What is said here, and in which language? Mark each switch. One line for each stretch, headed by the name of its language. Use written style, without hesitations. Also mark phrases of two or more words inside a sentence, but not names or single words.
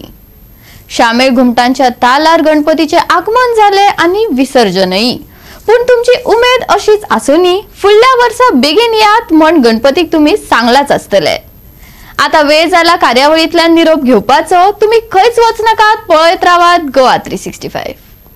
Marathi: शामेळ घुमटांच्या तालार गणपतीचे आगमन झाले आणि विसर्जनही.
Konkani: पण तुमची उमेद अशीच आसुनी फुडल्या वर्सा बेगीन यात म्हण गणपतीक तुम्ही सांगलाच असतले. आता वेळ झाला कार्यावळीतल्या निरोप घेवपाचो. तुम्ही खंयच वच नाकात, पळयत रावात गोवा 365.